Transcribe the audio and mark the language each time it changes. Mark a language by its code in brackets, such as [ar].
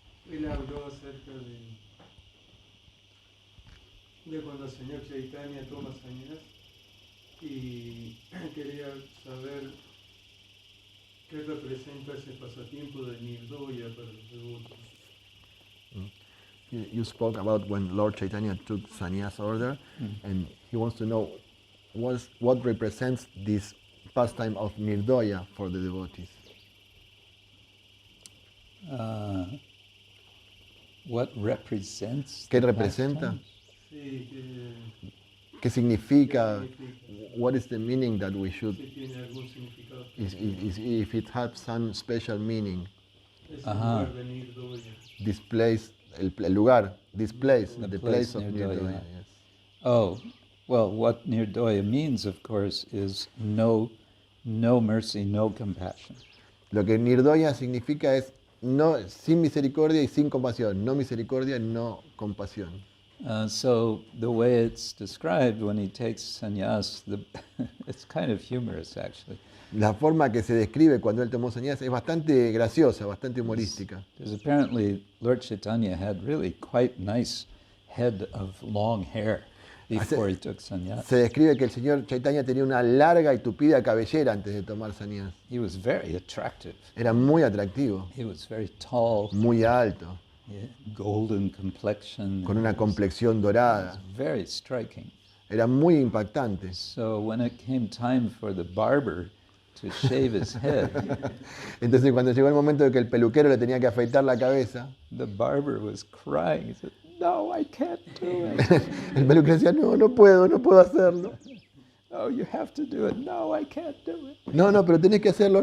[es] Él habló acerca de cuando el señor Chaitanya toma sannyas y quería saber qué representa ese pasatiempo de Nirdoya para los devotos. [en] You spoke about when Lord Chaitanya took sannyas order, and he wants to know what represents this pastime of Nirdoya for the devotees. What represents? [es] ¿Qué representa? Sí, ¿Qué significa? [en] What is the meaning that we should? [es] si tiene algún significado. [en] If it has some special meaning. [es] Es el lugar de Nirdoya. [en] This place, [es] el lugar, [en] this place, the place of Nirdoya. Nirdoya. Yes. Oh, well, what Nirdoya means, of course, is no mercy, no compassion. [es] Lo que Nirdoya significa es no, sin misericordia y sin compasión. No misericordia, no compasión. [en] So the way it's described when he takes sannyas, it's kind of humorous actually. [es] La forma que se describe cuando él tomó sannyas es bastante graciosa, bastante humorística. [en] Because apparently Lord Chaitanya had really quite nice head of long hair before he took sannyas. [es] Se describe que el señor Chaitanya tenía una larga y tupida cabellera antes de tomar sannyas. [en] He was very attractive. [es] Era muy atractivo, [en] He was very tall. [es] muy alto. [en] golden complexion. [es] con una complexión dorada. [en] Very striking. [es] Era muy impactante. [en] So when it came time for the barber to shave his head, [es] Entonces cuando llegó el momento de que el peluquero le tenía que afeitar la cabeza, [en] the barber was crying. He said, "No, I can't do it. [es] el peluquero decía, no puedo hacerlo. [en] Oh, you have to do it. No, I can't do it." [es] No, pero tenés que hacerlo.